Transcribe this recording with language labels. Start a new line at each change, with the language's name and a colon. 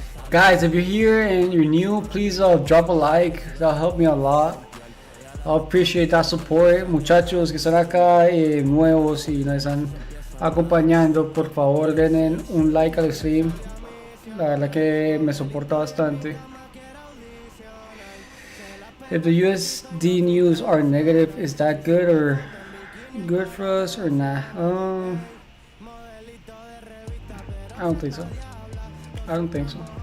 English: Guys, if you're here and you're new, please drop a like. That'll help me a lot. I appreciate that support.
Spanish: Muchachos que están acá nuevos y nos están acompañando, por favor den un like al stream. La verdad que me soporta bastante.
English: If the USD news are negative, is that good or good for us or not? I don't think so. I don't think so.